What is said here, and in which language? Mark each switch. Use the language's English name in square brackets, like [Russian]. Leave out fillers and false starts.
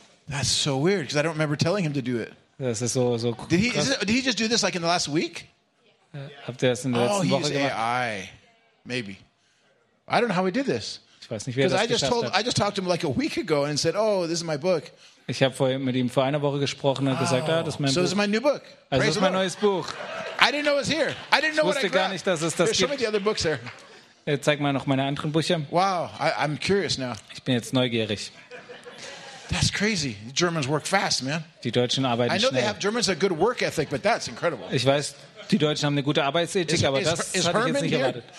[English] That's so weird because I don't remember telling him to do it. [German] Das ist so cool. [English] Did he just do this like in the last week? [German] Habt ihr das in der letzten Woche gemacht? [English] Oh, he's AI. Maybe. I don't know how he did this. [German] Ich weiß nicht, wie er das geschafft hat. [English] I just talked to him like a week ago and said, "Oh, this is my book." [German] Ich habe mit ihm vor einer Woche gesprochen und gesagt, das ist mein Buch. [English] So is my new book. [German] Also das ist mein neues Buch. [English] I didn't know it was here. I didn't know what I [German] wusste gar nicht, dass es das gibt. [English] Show me the other books there. [German] Zeig mal noch meine anderen Bücher. [English] Wow, I'm curious now. [German] Ich bin jetzt neugierig. [English] That's crazy. The Germans work fast, man. [German] Die Deutschen arbeiten schnell. [English] I know they have Germans a good work ethic, but that's incredible. [German] Ich weiß, die Deutschen haben eine gute Arbeitsethik, aber das hatte ich jetzt nicht erwartet.